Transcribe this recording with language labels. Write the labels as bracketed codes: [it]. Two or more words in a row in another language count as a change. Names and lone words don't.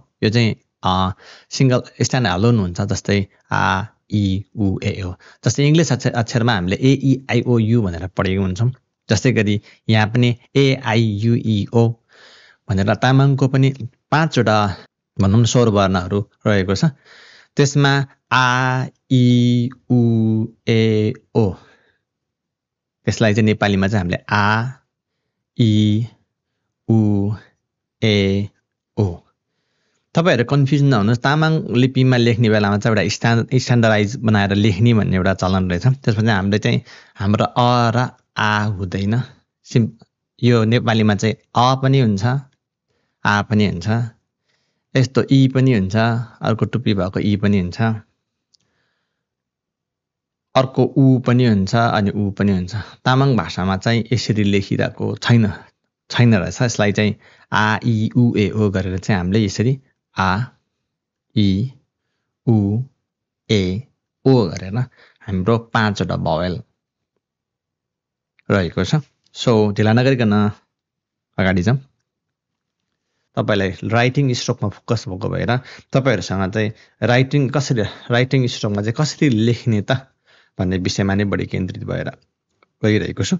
[ne] यो चाहिँ [en] single stand alone [ne] हुन्छ, जस्तै आ इ उ ए हो। जस्तै इङ्ग्लिस अक्षरमा हामीले ए इ आई ओ यु भनेर पढेको हुन्छौँ। जस्तै गरी यहाँ पनि ए आई यु ई ओ भनेर तामाङको पनि 5वटा भनौँ न स्वर वर्णहरू रहेको छ। त्यसमा आ इ उ ए ओ त्यसलाई चाहिँ नेपालीमा चाहिँ हामीले आ इ उ ए ओ। तपाईँहरू कन्फ्युज नहुनुहोस्, तामाङ लिपिमा लेख्ने बेलामा चाहिँ एउटा स्ट्यान्डर्डाइज बनाएर लेख्ने भन्ने एउटा चलन रहेछ। त्यसमा चाहिँ हामीले चाहिँ हाम्रो अ र आ हुँदैन। यो नेपालीमा चाहिँ अ पनि हुन्छ, आ पनि हुन्छ, यस्तो इ पनि हुन्छ, अर्को टुप्पी भएको इ पनि हुन्छ, अर्को उ पनि हुन्छ अनि उ पनि हुन्छ। तामाङ भाषामा चाहिँ यसरी लेखिरहेको छैन रहेछ। यसलाई चाहिँ आ इ उ ए ओ गरेर चाहिँ हामीले यसरी आ इ उ ए ओ गरेर हाम्रो 5वटा भोवेल रहेको छ। सो ढिला नगरिकन अगाडि जाउँ। तपाईँलाई [en] writing strokeमा [ne] फोकस भएको भएर तपाईँहरूसँग चाहिँ [en] writing strokeमा [ne] चाहिँ कसरी लेख्ने त भन्ने विषयमा नै बढी केन्द्रित भएर गइरहेको छु।